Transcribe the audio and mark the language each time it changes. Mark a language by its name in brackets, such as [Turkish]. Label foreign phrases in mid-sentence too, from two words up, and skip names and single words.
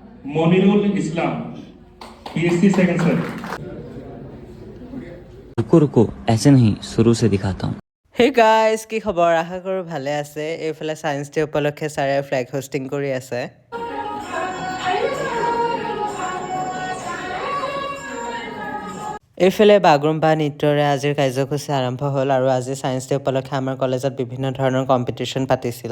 [Bangla] মনিরুল ইসলাম পিএসসি [English] second sem. [Hindi] रुको रुको ऐसे नहीं शुरू से दिखाता हूँ। [Assamese] হে গাইজ, কি খবৰ? আশা কৰোঁ ভালে আছে। এইফালে [English] science day [Assamese] উপলক্ষে ছাৰে [English] flag hoisting [Assamese] কৰি আছে। এইফালে বাগৰুম্বা নৃত্যৰে আজিৰ কাৰ্যসূচী আৰম্ভ হ'ল আৰু আজি [English] science day [Assamese] উপলক্ষে আমাৰ কলেজত বিভিন্ন ধৰণৰ কম্পিটিশ্যন পাতিছিল।